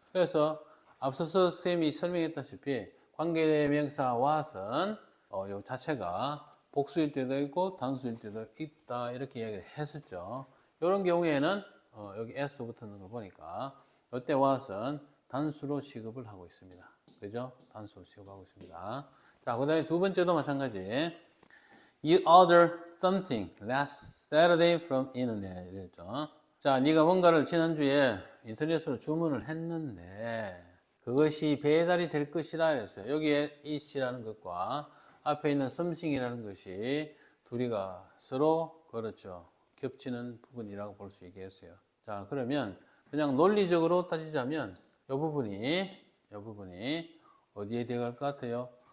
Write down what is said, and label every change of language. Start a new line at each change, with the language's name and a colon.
Korean: 그래서 앞서서 쌤이 설명했다시피 관계대명사 what은 요 자체가 복수일 때도 있고 단수일 때도 있다. 이렇게 이야기를 했었죠. 이런 경우에는 여기 s 붙는 걸 보니까 이때 what은 단수로 취급을 하고 있습니다. 그죠? 단수로 취급하고 있습니다. 자, 그 다음에 두 번째도 마찬가지.
English: You ordered something last Saturday from internet.
Korean: 이랬죠. 자, 네가 뭔가를 지난주에 인터넷으로 주문을 했는데 그것이 배달이 될 것이라 했어요. 여기에 it이라는 것과 앞에 있는 something이라는 것이 둘이가 서로 그렇죠. 겹치는 부분이라고 볼 수 있겠어요. 자, 그러면 그냥 논리적으로 따지자면 이 부분이 어디에 들어갈 것 같아요?